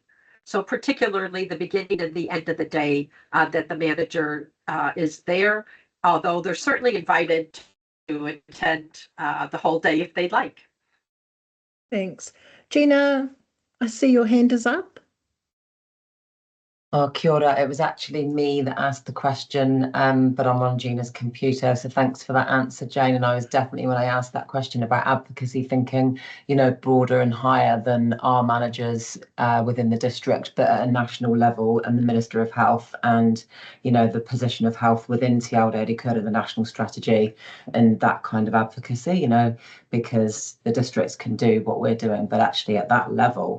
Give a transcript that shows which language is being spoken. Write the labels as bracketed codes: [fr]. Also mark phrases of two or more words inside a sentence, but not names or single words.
[en] So particularly the beginning and the end of the day that the manager is there, although they're certainly invited to attend the whole day if they'd like. Thanks. Gina, I see your hand is up. [mi] Oh, kia ora. [en] It was actually me that asked the question, but I'm on Gina's computer. So thanks for that answer, Jane. And I was definitely, when I asked that question about advocacy, thinking, you know, broader and higher than our managers within the district, but at a national level, and the Minister of Health, and, you know, the position of health within Te Aotearoa Kura, the national strategy, and that kind of advocacy, you know, because the districts can do what we're doing, but actually at that level.